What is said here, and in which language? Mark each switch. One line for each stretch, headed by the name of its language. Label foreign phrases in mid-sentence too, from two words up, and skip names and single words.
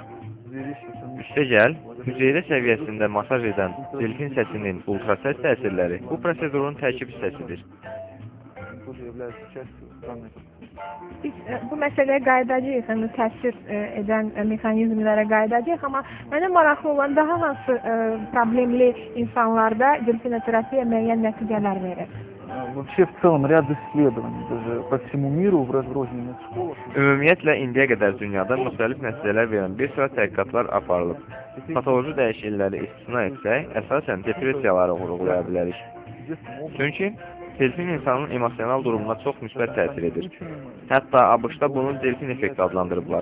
Azerbaijani: Üstəgəl, hüceyrə səviyyəsində masaj edən delfin səsinin ultrasəs təsirləri bu prosedurun tərkib hissəsidir. Biz bu məsələyə qayıdacağıq, yəni təsir edən mexanizmlərə qayıdacağıq, amma mənə maraqlı olan daha hansı problemli insanlarda delfinoterapiya müəyyən nəticələr verir?
Russian: Вообще в целом ряд исследований даже по всему миру в разрозненных школах.
Azerbaijani: Ümumiyyətlə indiyə qədər dünyada müxtəlif nəticələr verən bir sıra tədqiqatlar aparılıb. Patoloji dəyişiklikləri istisna etsək, əsasən depressiyaları vurğulaya bilərik. Çünki delfin insanın emosional durumuna çox müsbət təsir edir. Hətta ABŞ-da bunu delfin effekti adlandırıblar.